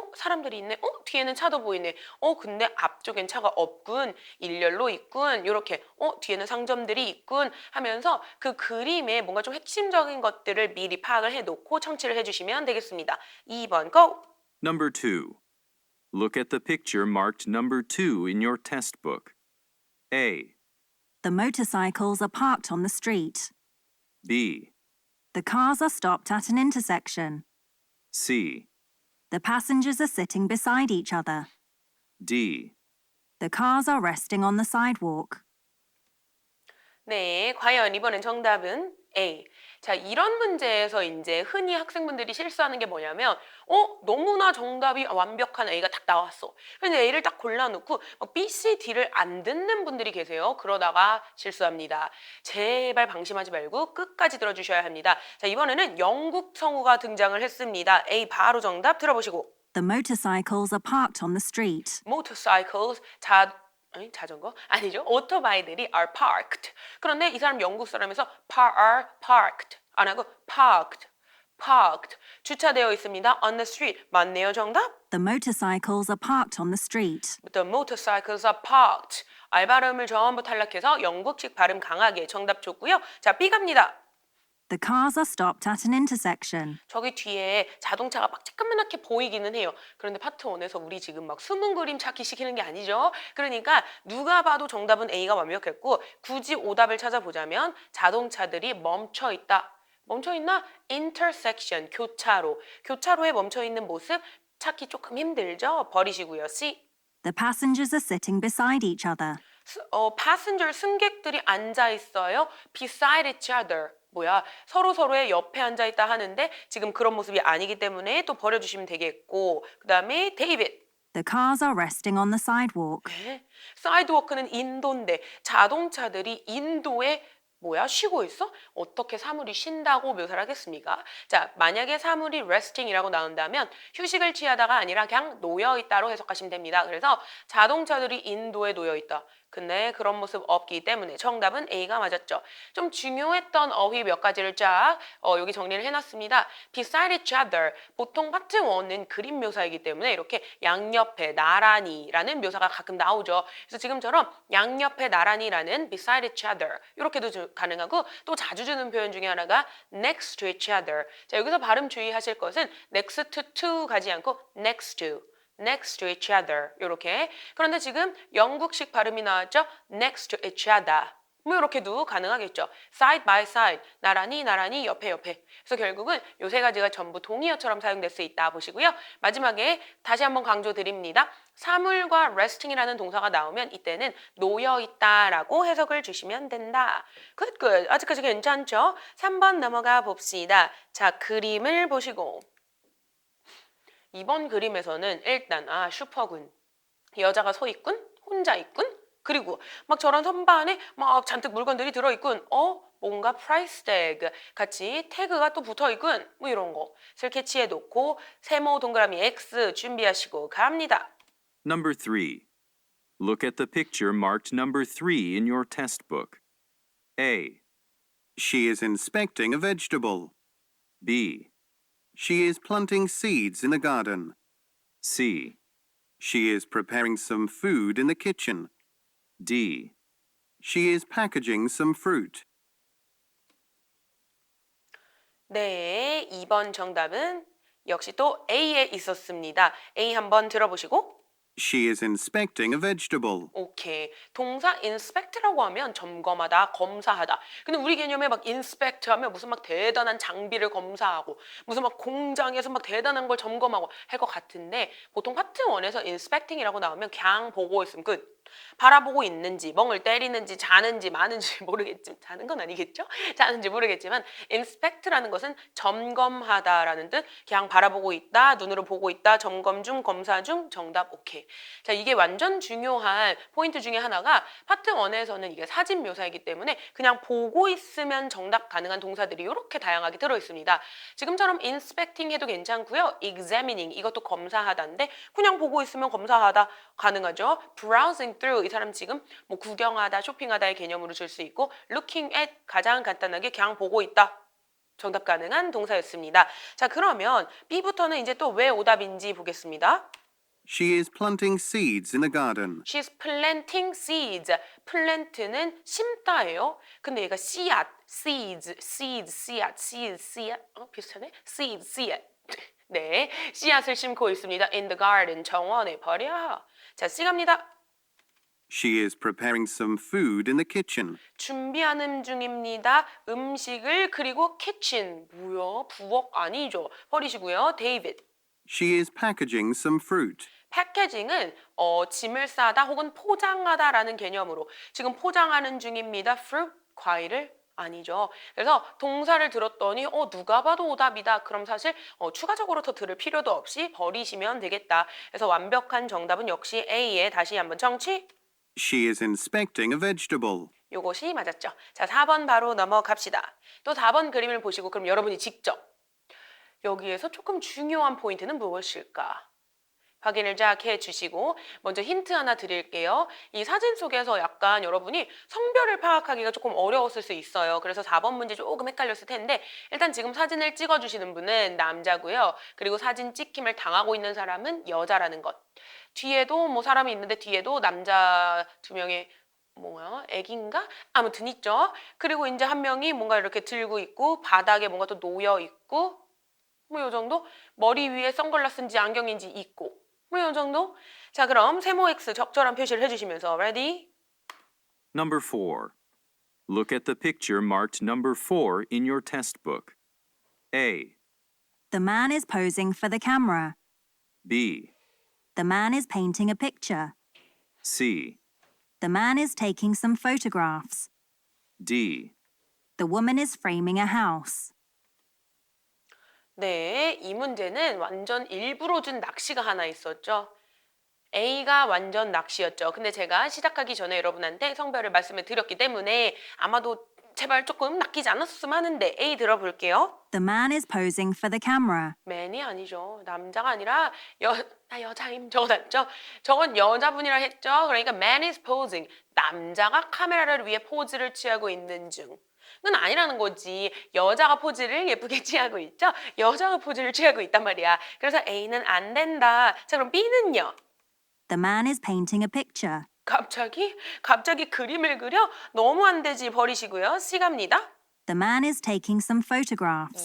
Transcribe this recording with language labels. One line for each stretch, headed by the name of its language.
Korean: 사람들이 있네? 뒤에는 차도 보이네? 근데 앞쪽엔 차가 없군. 일렬로 있군. 요렇게 뒤에는 상점들이 있군 하면서 그 그림에 뭔가 좀 핵심적인 것들을 미리 파악을 해놓고 청취를 해주시면 되겠습니다. 2번 고!
English: Number 2. Look at the picture marked number 2 in your test book. A, The motorcycles are parked on the street. B, The cars are stopped at an intersection. C, The passengers are sitting beside each other. D. The cars are resting on the sidewalk.
Korean: 네, 과연 이번엔 정답은 A. 자, 이런 문제에서 이제 흔히 학생분들이 실수하는 게 뭐냐면, 너무나 정답이 완벽한 A가 딱 나왔어. 근데 A를 딱 골라놓고 막 B, C, D를 안 듣는 분들이 계세요. 그러다가 실수합니다. 제발 방심하지 말고 끝까지 들어주셔야 합니다. 자, 이번에는 영국 성우가 등장을 했습니다. A 바로 정답 들어보시고.
English: The motorcycles are parked on the street. motorcycles,
Korean: 자전거? 아니죠. 오토바이들이
English: are parked.
Korean: 그런데 이 사람 영국 사람에서
English: are parked.
Korean: 안 하고 parked. 주차되어 있습니다.
English: on the street.
Korean: 맞네요, 정답?
English: The motorcycles are parked on the street. The motorcycles are parked.
Korean: 알 발음을 전부 탈락해서 영국식 발음 강하게 정답 줬고요. 자, B 갑니다.
English: The cars are stopped at an intersection.
Korean: 저기 뒤에 자동차가 막 쬐끄맣게 보이기는 해요. 그런데 파트 1에서 우리 지금 막 숨은 그림 찾기 시키는 게 아니죠. 그러니까 누가 봐도 정답은 A가 완벽했고 굳이 오답을 찾아보자면 자동차들이 멈춰 있다. 멈춰 있나? intersection, 교차로에 멈춰 있는 모습 찾기 조금 힘들죠? 버리시고요. C.
English: The passengers are sitting beside each other.
Korean: passenger 승객들이 앉아 있어요.
English: beside each other.
Korean: 뭐야? 서로의 옆에 앉아 있다 하는데 지금 그런 모습이 아니기 때문에 또 버려주시면 되겠고 그다음에 데이빗.
English: The cars are resting on the sidewalk.
Korean: 사이드워크는 인도인데 자동차들이 인도에 쉬고 있어? 어떻게 사물이 쉰다고 묘사를 하겠습니까? 자, 만약에 사물이 resting이라고 나온다면 휴식을 취하다가 아니라 그냥 놓여있다로 해석하시면 됩니다. 그래서 자동차들이 인도에 놓여있다. 근데 그런 모습 없기 때문에 정답은 A가 맞았죠. 좀 중요했던 어휘 몇 가지를 쫙 여기 정리를 해놨습니다.
English: beside each other.
Korean: 보통 파트 1은 그림 묘사이기 때문에 이렇게 양옆에 나란히라는 묘사가 가끔 나오죠. 그래서 지금처럼 양옆에 나란히라는
English: beside each other
Korean: 이렇게도 가능하고 또 자주 주는 표현 중에 하나가
English: next to each other.
Korean: 자, 여기서 발음 주의하실 것은 next to 가지 않고
English: next to each other
Korean: 이렇게. 그런데 지금 영국식 발음이 나왔죠.
English: next to each other.
Korean: 이렇게도 가능하겠죠.
English: side by side,
Korean: 나란히 옆에. 그래서 결국은 요 세 가지가 전부 동의어처럼 사용될 수 있다 보시고요. 마지막에 다시 한번 강조드립니다. 사물과 resting이라는 동사가 나오면 이때는 놓여있다라고 해석을 주시면 된다.
English: good.
Korean: 아직까지 괜찮죠? 3번 넘어가 봅시다. 자, 그림을 보시고. 이번 그림에서는 일단 슈퍼군. 여자가 서 있군, 혼자 있군, 그리고 막 저런 선반에 막 잔뜩 물건들이 들어있군. 뭔가
English: price tag
Korean: 같이 태그가 또 붙어있군. 이런 거 슬 캐치해 놓고 세모 동그라미 X 준비하시고 갑니다.
English: Number 3. Look at the picture marked number 3 in your test book. A, She is inspecting a vegetable. B, She is planting seeds in a garden. C, She is preparing some food in the kitchen. D. She is packaging some fruit.
Korean: 네, 2번 정답은 역시 또 A에 있었습니다. A 한번 들어보시고.
English: She is inspecting a vegetable.
Korean: 오케이. 동사 inspect라고 하면 점검하다, 검사하다. 근데 우리 개념에 막 inspect 하면 무슨 막 대단한 장비를 검사하고 무슨 막 공장에서 막 대단한 걸 점검하고 할 것 같은데 보통 파트 1에서 inspecting이라고 나오면 그냥 보고 있으면 끝. 바라보고 있는지, 멍을 때리는지, 자는지, 마는지 모르겠지만 자는 건 아니겠죠? 자는지 모르겠지만 inspect라는 것은 점검하다라는 뜻. 그냥 바라보고 있다, 눈으로 보고 있다, 점검 중, 검사 중, 정답 오케이. 자, 이게 완전 중요한 포인트 중에 하나가 파트 1에서는 이게 사진 묘사이기 때문에 그냥 보고 있으면 정답 가능한 동사들이 이렇게 다양하게 들어있습니다. 지금처럼 inspecting 해도 괜찮고요. examining 이것도 검사하다인데 그냥 보고 있으면 검사하다 가능하죠.
English: browsing through
Korean: 이 사람 지금 뭐 구경하다, 쇼핑하다의 개념으로 줄 수 있고
English: looking at
Korean: 가장 간단하게 그냥 보고 있다. 정답 가능한 동사였습니다. 자, 그러면 B부터는 이제 또 왜 오답인지 보겠습니다.
English: She is planting seeds in a garden. She's planting seeds.
Korean: plant는 심다예요. 근데 얘가 씨앗, seeds, 씨앗. 비슷하네? seeds, 씨앗. 네, 씨앗을 심고 있습니다.
English: In the garden,
Korean: 정원에 버려. 자, C 갑니다.
English: She is preparing some food in the kitchen.
Korean: 준비하는 중입니다. 음식을 그리고 kitchen. 뭐야? 부엌 아니죠. 버리시고요. David.
English: She is packaging some fruit.
Korean: 패키징은 짐을 싸다 혹은 포장하다라는 개념으로 지금 포장하는 중입니다. fruit, 과일을 아니죠. 그래서 동사를 들었더니 누가 봐도 오답이다. 그럼 사실 추가적으로 더 들을 필요도 없이 버리시면 되겠다. 그래서 완벽한 정답은 역시 A에 다시 한번 정치.
English: She is inspecting a vegetable.
Korean: 요것이 맞았죠. 자, 4번 바로 넘어갑시다. 또 4번 그림을 보시고 그럼 여러분이 직접 여기에서 조금 중요한 포인트는 무엇일까? 확인을 쫙 해주시고 먼저 힌트 하나 드릴게요. 이 사진 속에서 약간 여러분이 성별을 파악하기가 조금 어려웠을 수 있어요. 그래서 4번 문제 조금 헷갈렸을 텐데 일단 지금 사진을 찍어주시는 분은 남자고요. 그리고 사진 찍힘을 당하고 있는 사람은 여자라는 것. 뒤에도 뭐 사람이 있는데 뒤에도 남자 2명의 뭐야? 애기인가? 아무튼 있죠. 그리고 이제 한 명이 뭔가 이렇게 들고 있고 바닥에 뭔가 또 놓여 있고 뭐 요 정도? 머리 위에 선글라스인지 안경인지 있고 뭐 요 정도? 자, 그럼 세모 X 적절한 표시를 해주시면서 ready?
English: Number 4. Look at the picture marked number 4 in your test book. A, The man is posing for the camera. B, The man is painting a picture. C, The man is taking some photographs. D. The woman is framing a house.
Korean: 네, 이 문제는 완전 일부러 준 낚시가 하나 있었죠. A가 완전 낚시였죠. 근데 제가 시작하기 전에 여러분한테 성별을 말씀을 드렸기 때문에 아마도 제발 조금 낚이지 않았으면 하는데 A 들어볼게요.
English: The man is posing for the camera.
Korean: man이 아니죠. 남자가 아니라 여자임 적어놨죠. 저건 여자분이라 했죠. 그러니까
English: man is posing.
Korean: 남자가 카메라를 위해 포즈를 취하고 있는 중. 은 아니라는 거지. 여자가 포즈를 예쁘게 취하고 있죠. 여자가 포즈를 취하고 있단 말이야. 그래서 A는 안 된다. 자, 그럼 B는요?
English: The man is painting a picture.
Korean: 갑자기 그림을 그려? 너무 안 되지. 버리시고요. C 갑니다.
English: The man is taking some photographs.